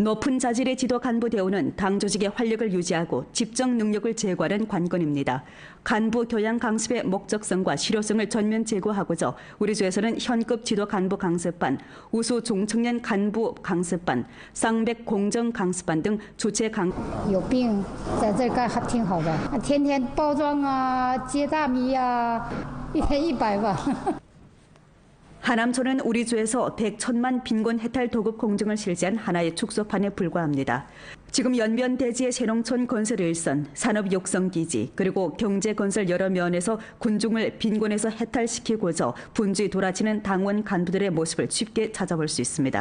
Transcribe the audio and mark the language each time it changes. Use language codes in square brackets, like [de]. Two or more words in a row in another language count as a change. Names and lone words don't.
[ko] 높은 자질의 지도 간부 대우는 당 조직의 활력을 유지하고 집정 능력을 제고하는 관건입니다. 간부 교양 강습의 목적성과 실효성을 전면 제고하고자 우리 주에서는 현급 지도 간부 강습반, 우수 중청년 간부 강습반, 쌍백 공정 강습반 등 주체 강. [zh] 有病在这儿干还挺好的，天天包装啊、接大米啊，一天100吧。 [ko] 하남초는 우리 주에서 100,000만 빈곤 해탈 도급 공정을 실시한 하나의 축소판에 불과합니다. 지금 연변 대지의 새농촌 건설 일선, 산업 육성 기지, 그리고 경제 건설 여러 면에서 군중을 빈곤에서 해탈시키고자 분주히 돌아치는 당원 간부들의 모습을 쉽게 찾아볼 수 있습니다.